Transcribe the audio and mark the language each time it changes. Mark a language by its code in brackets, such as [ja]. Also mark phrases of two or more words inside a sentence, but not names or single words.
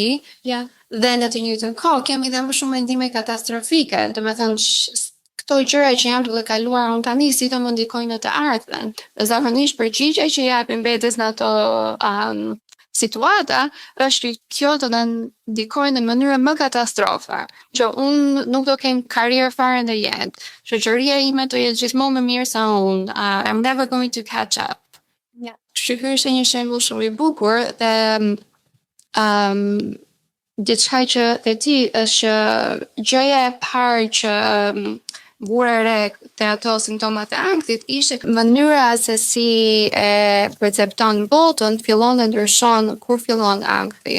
[sq] Dhe në të njëjtën kohë kemi dhe më shumë mendime katastrofike, domethënë këto gjëra që janë të kaluara unë tani si të më ndikojnë në të ardhmen. Zakonisht përgjigja që japin mbetes në ato situata është kjo të na ndikojnë në mënyrë më katastrofe, që unë nuk do kem karrierë fare në jetë, shoqëria ime do jetë gjithmonë më mirë se unë, [en] I'm never going to catch up. [sq] Ky është një shembull shumë i bukur dhe diçka që dhe ti është gjëja e parë që vure re të ato simptomat e ankthit ishte mënyra se si e percepton botën fillon dhe ndryshon kur fillon ankthi.